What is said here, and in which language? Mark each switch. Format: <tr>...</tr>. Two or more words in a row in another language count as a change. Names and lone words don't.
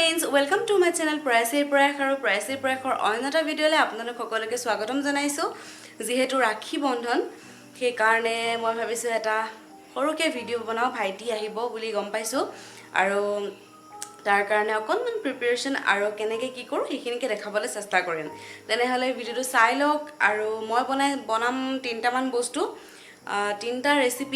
<en>welcome to my channel</en> <as>Praise Prayak আৰু Praise Prayakৰ অইনটো ভিডিঅ'লৈ আপোনালোক সকলোকে স্বাগতম জনাইছো যেহেতু ৰাখি বন্ধন সেই কাৰণে মই ভাবিছো এটা সৰুকে ভিডিও বনাও ভাইটি আহিব বুলি গম পাইছো আৰু তাৰ কাৰণে অকনমান প্ৰিপাৰেচন আৰু কেনেকে কি কৰো সেইখিনিকে দেখাবলৈ চেষ্টা কৰিম তেনে হলে ভিডিওটো চাই লওক আৰু মই বনাম তিনটা মান বস্তু তিনটা ৰেচিপি</as>